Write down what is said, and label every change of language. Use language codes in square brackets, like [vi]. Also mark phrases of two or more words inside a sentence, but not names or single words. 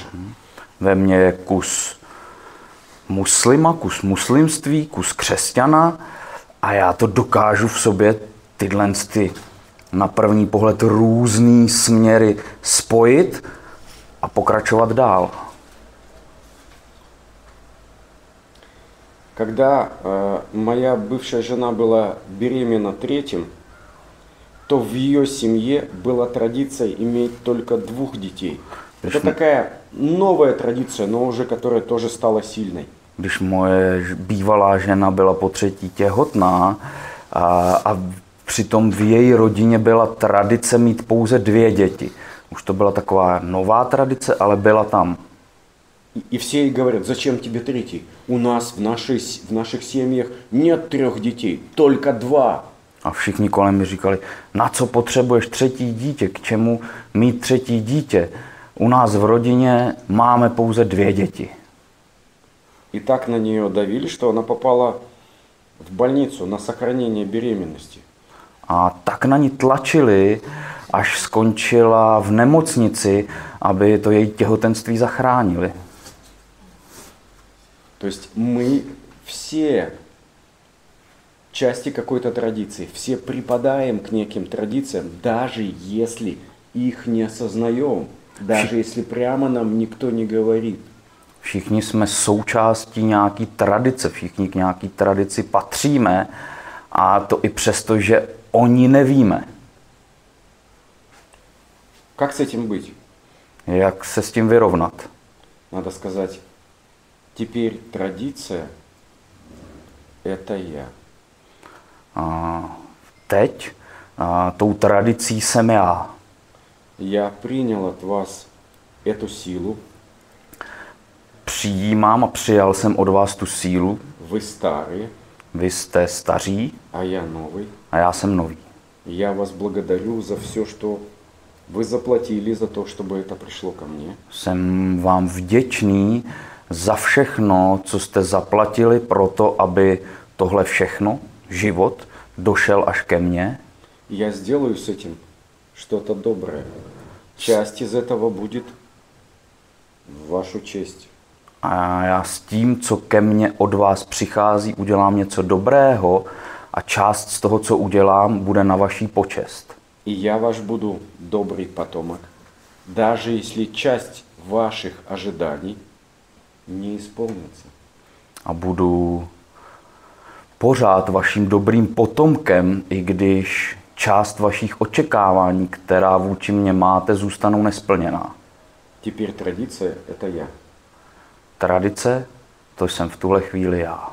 [cs] Ve mně je kus muslima, kus muslimství, kus křesťana, a já to dokážu v sobě tyhle na první pohled různý směry spojit a pokračovat dál. [ru] Когда моя бывшая жена была беременна третьим, то в ее семье была традиция иметь только 2 детей. Это такая новая традиция, но уже которая тоже стала сильной. [cs] Když moje bývalá žena byla po 3. těhotná a přitom v její rodině byla tradice mít pouze 2 děti. Už to byla taková nová tradice, ale byla tam. [ru] И все ей говорят, зачем тебе 3? У нас в наших семьях нет 3 детей, только 2. [cs] A všichni kolem mi říkali, na co potřebuješ 3. dítě, k čemu mít 3. dítě? U nás v rodině máme pouze 2 děti. [ru] И так на нее давили, что она попала в больницу на сохранение беременности. [cs] A tak na ní tlačili, až skončila v nemocnici, aby to její těhotenství zachránili. [ru] То есть мы все части какой-то традиции, все припадаем к неким традициям, даже если их не осознаем, даже если прямо нам никто не говорит. [cs] Všichni jsme součástí nějaký tradice, všichni k nějaký tradici patříme a to i přesto, že o ní nevíme. [ru] Как с этим быть? [cs] Jak se s tím vyrovnat? [ru] Надо сказать, теперь традиция – это я. [cs] Teď tou tradicí jsem já. [ru] Я принял от вас эту силу. [cs] Přijímám a přijal jsem od vás tu sílu. [ru] Вы старые. [cs] Vy jste staří. [ru] А я новый. [cs] A já jsem nový. [ru] Я вас благодарю за все, что вы заплатили за то, чтобы это пришло ко мне. [cs] Jsem vám vděčný za všechno, co jste zaplatili pro to, aby tohle všechno, život, došel až ke mně. [ru] Я сделаю с этим что-то доброе. Часть из этого будет в вашу честь. [cs] A já s tím, co ke mně od vás přichází, udělám něco dobrého a část z toho, co udělám, bude na vaší počest. [ru] И я ваш буду добрый потомок, даже если часть ваших ожиданий не исполнится. [cs] A budu pořád vaším dobrým potomkem, i když část vašich očekávání, která vůči mně máte, zůstanou nesplněná. [ru] Теперь традиция – это я. [cs] Tradice, to jsem v tuhle chvíli já.